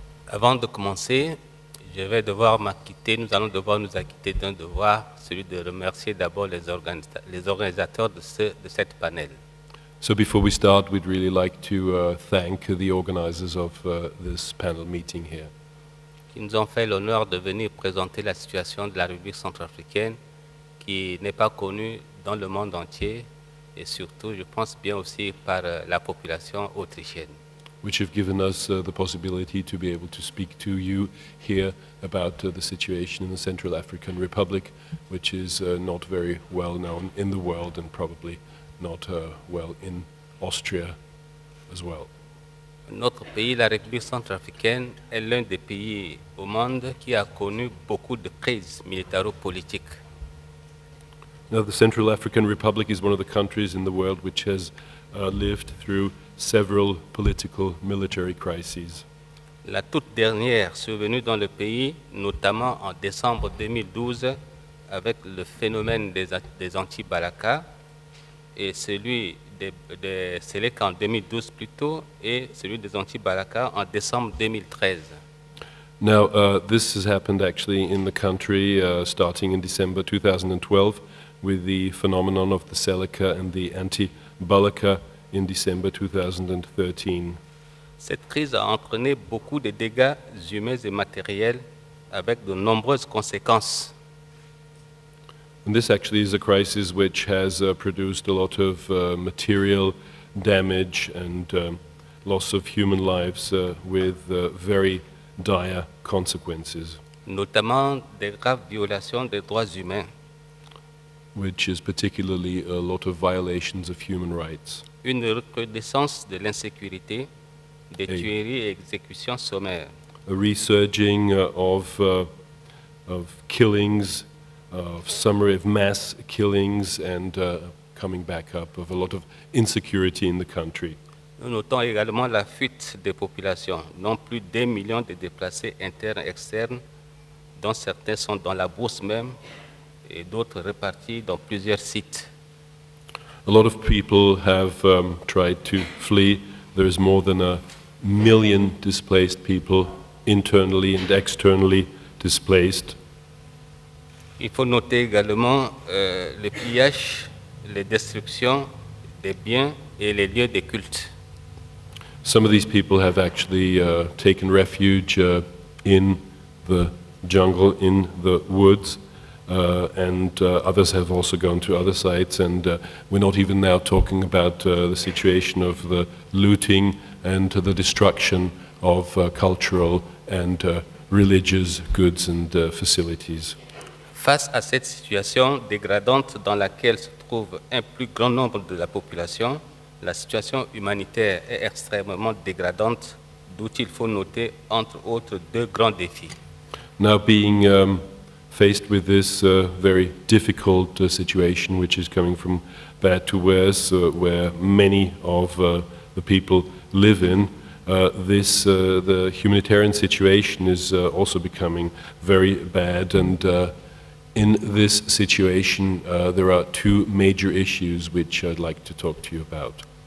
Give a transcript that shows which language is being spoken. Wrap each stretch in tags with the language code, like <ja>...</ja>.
<fr>Avant de commencer, je vais devoir m'acquitter, nous allons devoir nous acquitter d'un devoir, celui de remercier d'abord les organisateurs de cette panel.</fr> <en>So before we start, we'd really like to thank the organizers of this panel meeting here.</en> <fr>Qui nous ont fait l'honneur de venir présenter la situation de la République centrafricaine, qui n'est pas connue dans le monde entier, et surtout, je pense bien aussi par la population autrichienne.</fr> <en>Which have given us the possibility to be able to speak to you here about the situation in the Central African Republic, which is not very well known in the world and probably not well in Austria as well.</en> <fr>Notre pays, la République centrafricaine, est l'un des pays au monde qui a connu beaucoup de crises militaro-politiques.</fr> <en>Now, the Central African Republic is one of the countries in the world which has lived through several political military crises.</en> <fr>La toute dernière survenue dans le pays, notamment en décembre 2012, avec le phénomène des anti-Balaka, et celui des Sélec en 2012 plutôt, et celui des anti-Balaka en décembre 2013.</fr> <en>Now, this has happened actually in the country starting in December 2012 with the phenomenon of the Seleka and the anti-Balaka in December 2013.</en> <fr>Cette crise a entraîné beaucoup de dégâts humains et matériels avec de nombreuses conséquences.</fr> <en>And this actually is a crisis which has produced a lot of material damage and loss of human lives with very dire consequences.</en> <fr>Notamment des graves violations des droits humains.</fr> <en>Which is particularly a lot of violations of human rights.</en> <fr>Une recrudescence de l'insécurité, des tueries et exécutions sommaires.</fr> <en>A resurging of killings, of summary of mass killings, and coming back up of a lot of insecurity in the country.</en> <fr>Nous notons également la fuite des populations, non plus d'1 million de déplacés internes et externes, dont certains sont dans la bourse même et d'autres répartis dans plusieurs sites.</fr> <en>A lot of people have tried to flee. There is more than 1 million displaced people, internally and externally displaced.</en> <fr>Il faut noter également le pillage, les destructions des biens et les lieux de culte.</fr> <en>Some of these people have actually taken refuge in the jungle, in the woods, and others have also gone to other sites, and we're not even now talking about the situation of the looting and the destruction of cultural and religious goods and facilities.</en> <fr>Face à cette situation dégradante dans laquelle se trouve un plus grand nombre de la population, la situation humanitaire est extrêmement dégradante, d'où il faut noter, entre autres, deux grands défis.</fr> <en>Now being faced with this very difficult situation, which is coming from bad to worse, where many of the people live in, the humanitarian situation is also becoming very bad, and in this situation there are two major issues which I'd like to talk to you about.</en>